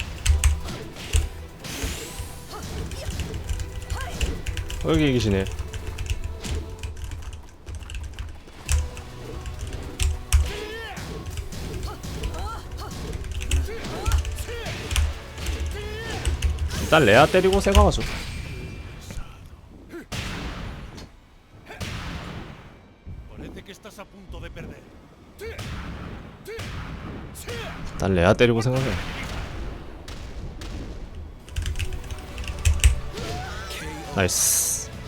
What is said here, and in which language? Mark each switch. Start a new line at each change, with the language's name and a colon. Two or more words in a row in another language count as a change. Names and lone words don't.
Korean: 여기 계시네. 일단 레아 때리고 생각하죠.
Spanish: Parece que estás a punto de perder.
Korean: 일단 레아 때리고 생각해. 나이스.